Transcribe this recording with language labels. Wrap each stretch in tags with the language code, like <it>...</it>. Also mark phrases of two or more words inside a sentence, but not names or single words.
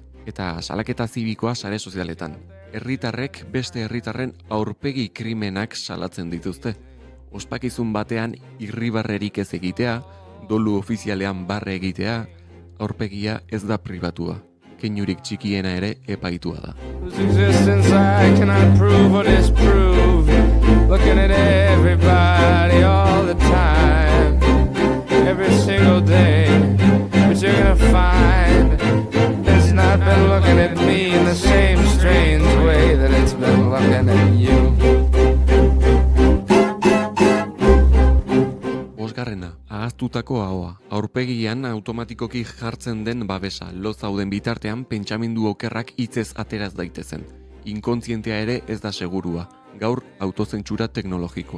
<eu>Eta salaketa zibikoa sare sozialetan. Herritarrek beste herritarren aurpegi krimenak salatzen dituzte. Ospakizun batean irribarrerik ez egitea, Dolu ofizialean barre egitea, aurpegia ez da pribatua. Keinurik txikiena ere epaitua da.</eu> <en>Whose existence I cannot prove or disprove. Looking at everybody all the time, every single day. But you're gonna find it's not been looking at me in the same strange way that it's been looking at you.</en> <eu>Bosgarrena, ahaztutako ahoa. Aurpegian automatikoki jartzen den babesa, lo zauden bitartean pentsamendu okerrak hitzez ateraz daitezen. Inkontzientea ere ez da segurua. Gaur autozentsura teknologikoa.</eu>